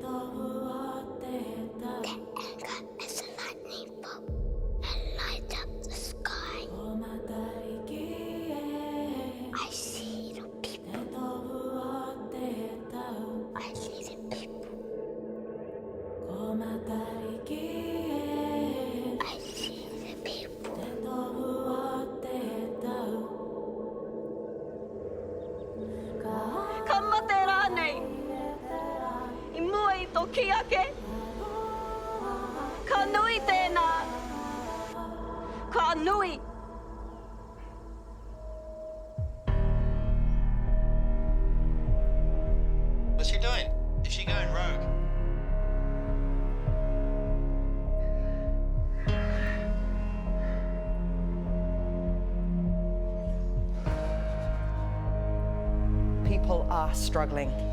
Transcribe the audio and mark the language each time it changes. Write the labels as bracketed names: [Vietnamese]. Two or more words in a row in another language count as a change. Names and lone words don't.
[English] The anger is a lightning bolt and light up the sky. I see the people. I see the people. I see the people. [Māori] Ka mate rānei, I mua I tō ki ake. Ka nui tēnā, ka nui. [English] What's she doing? Is she going rogue? People are struggling.